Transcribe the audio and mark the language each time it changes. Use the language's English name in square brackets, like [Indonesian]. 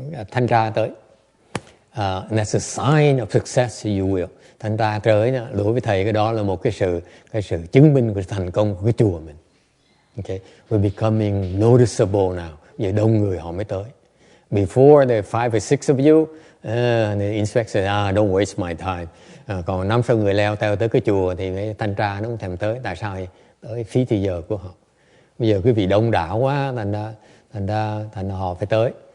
[Vietnamese] Thanh tra tới. [English] And that's a sign of success, you will. [Vietnamese] Thanh tra tới đối với thầy cái đó là một cái sự chứng minh của thành công của cái chùa mình. [English] Okay, we're becoming noticeable now. [Vietnamese] Giờ đông người họ mới tới. [English] Before there are 5 or 6 of you, the inspector said, don't waste my time. [Vietnamese] Còn 5-6 người leo theo tới cái chùa thì cái thanh tra nó không thèm tới. Tại sao vậy? Tới phí thời giờ của họ. Bây giờ quý vị đông đảo quá, thành ra họ phải tới.